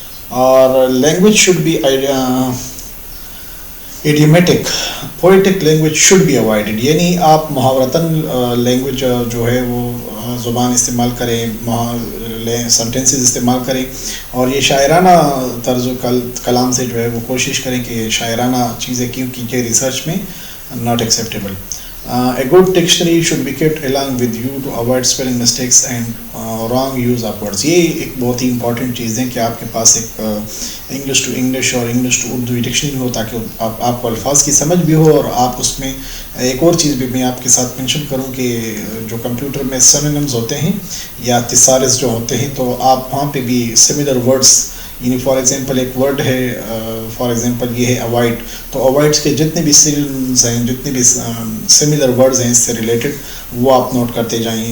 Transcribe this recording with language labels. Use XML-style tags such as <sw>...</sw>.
<ur>اور</ur> <en>Language should be idiomatic, poetic language should be avoided.</en> <ur>یعنی آپ محاورتاً لینگویج جو ہے وہ زبان استعمال کریں، سنٹینسز استعمال کریں، اور یہ شاعرانہ طرز و کلام سے جو ہے وہ کوشش کریں کہ شاعرانہ چیزیں، کیونکہ یہ ریسرچ میں</ur> <en>Not acceptable. A good dictionary should be kept along with you to avoid spelling mistakes and wrong use of words.</en> <ur>یہ ایک بہت ہی امپورٹنٹ چیز ہے کہ آپ کے پاس ایک انگلش ٹو انگلش اور انگلش ٹو اردو ڈکشنری ہو، تاکہ آپ کو الفاظ کی سمجھ بھی ہو. اور آپ اس میں ایک اور چیز بھی میں آپ کے ساتھ مینشن کروں کہ جو کمپیوٹر میں سینونیمز ہوتے ہیں یا تھیسارس جو ہوتے ہیں، تو آپ وہاں پہ بھی سملر ورڈس، یعنی</ur> <en>for example</en> <ur>ایک ورڈ ہے، فار ایگزامپل یہ ہے اوائڈ، تو اوائڈس کے جتنے بھی سینونیمز ہیں، جتنے بھی سملر ورڈز ہیں اس سے ریلیٹڈ، وہ آپ نوٹ کرتے جائیں.</ur>